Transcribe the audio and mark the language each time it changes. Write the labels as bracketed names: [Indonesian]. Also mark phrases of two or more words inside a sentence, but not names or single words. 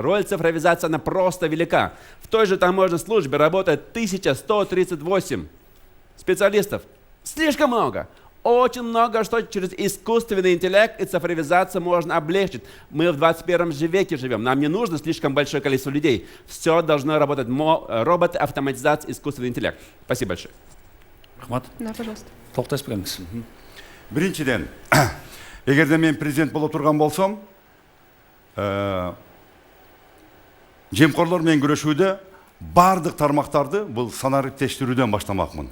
[Russian] Роль цифровизации, она просто велика. В той же таможенной службе работает 1138 специалистов. Слишком много. Очень много, что через искусственный интеллект и цифровизацию можно облегчить. Мы в 21 веке живем, нам не нужно слишком большое количество людей. Все должно работать. Роботы, автоматизация, искусственный интеллект. Спасибо большое. Рахмат. Да, пожалуйста. [Kyrgyz] Токтойсуз келиңиз. Биринчиден, эгерде мен президент боло турган болсом, жемкорлор менен күрөшүүдө бардык тармактарды бул санариптештирүүдөн баштамакмын.